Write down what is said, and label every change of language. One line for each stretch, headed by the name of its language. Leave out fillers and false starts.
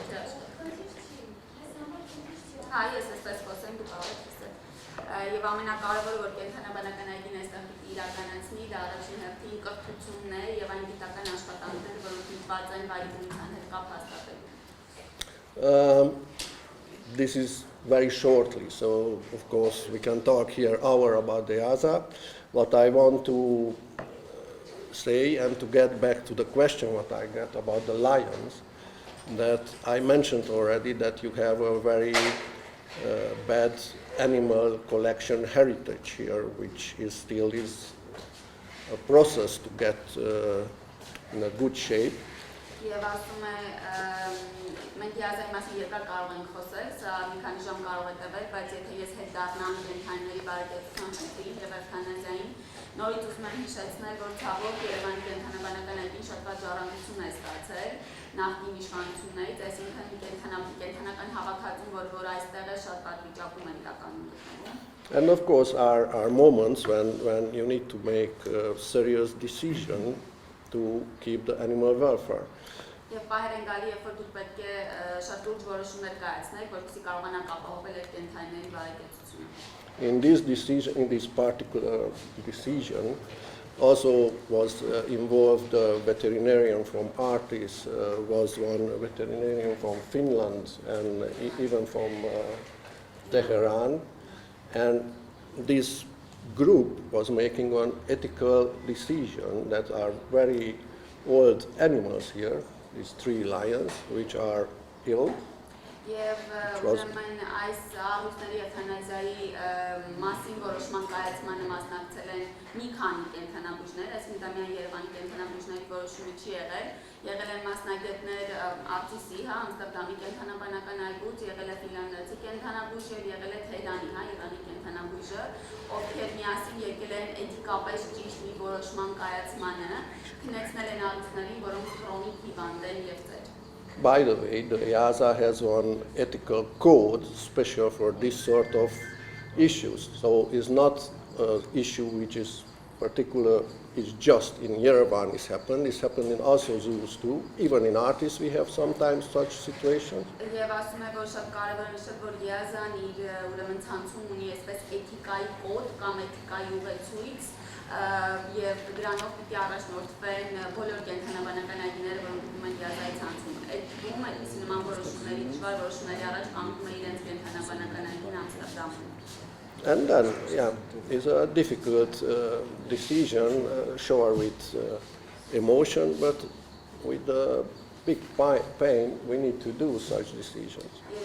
Armenian: Հա, ես այսպես խոսեմ, դու կարող ես խոսել։ Եվ ամենակարևորը, որ կենդանաբանական այգին այստեղ պիտի իրականացնի, դա առաջին հերթին կրթությունն է եւ այն գիտական աշխատանքները, որոնք միտված են վայրի բնության հետ կապ հաստատելու։
English: This is very shortly, so of course we can talk here hour about the EASA. What I want to say, and to get back to the question what I got about the lions, that I mentioned already that you have a very bad animal collection heritage here, which still is a process to get in a good shape.
Armenian: Եվ ասում է, մենք հիազանի մասին երկար կարող ենք խոսել, սա մի քանի ժամ կարող է տևել, բայց եթե ես հետ դառնամ կենդանիների բարեկեցության խնդրին եւ էվթանազիային, նորից ուզում եմ հիշեցնել, որ ցավոք Երևանի կենդանաբանական այգին շատ վատ ժառանգություն է ստացել նախկին իշխանություններից, այսինքն կենդանական հավաքածուն, որ այստեղ է շատ վատ վիճակում են իրականում գտնվում։
English: And of course are moments when you need to make a serious decision to keep the animal welfare.
Armenian: Եվ պահեր են գալի, երբ որ դուք պետք է շատ լուրջ որոշումներ կայացնեք, որպեսզի կարողանաք ապահովել այդ կենդանիների բարեկեցությունը։
English: In this particular decision, also was involved a veterinarian from Artis, was one veterinarian from Finland, and even from Tehran, and this group was making an ethical decision that are very old animals here, these 3 lions, which are ill.
Armenian: Եվ ուրեմն այս առույթների էվթանազիայի մասին որոշման կայացմանը մասնակցել են մի քանի կենդանաբույժներ, այսինքն դա միայն Երևանի կենդանաբույժների որոշումը չի եղել են մասնագետներ Արտիսի, Ամստերդամի կենդանաբանական այգուց, եղել է ֆինլանդացի կենդանաբույժ եւ եղել է Թեհրանի, Իրանի կենդանաբույժը, ովքեր միասին եկել են էթիկապես ճիշտ մի որոշման կայացմանը, քննեցնել են առույթներին, որոնք քրոնիկ հիվանդ են եւ ծեր։
English: By the way, the EASA has one ethical code special for this sort of issues. So it's not an issue which is particular, it's just in Yerevan it's happened in also zoos too. Even in Artis we have sometimes such situations.
Armenian: Եվ ասում է, որ շատ կարևոր է նշել, որ EASA-ն իր ուրեմն ցանցում ունի այսպես էթիկայի կոդ կամ էթիկայի ուղեցույց, եւ դրանով պիտի առաջնորդվեն բոլոր կենդանաբանական այգիները, որոնք գտնվում են EASA-ի ցանցում։ Այդ դում այդպիսի նման որոշումների, դժվար որոշումների առաջ կանգնում է իրենց կենդանաբանական այգին Ամստերդամում։
English: And then, yeah, it's a difficult decision, sure with emotion, but with a big pain, we need to do such decisions.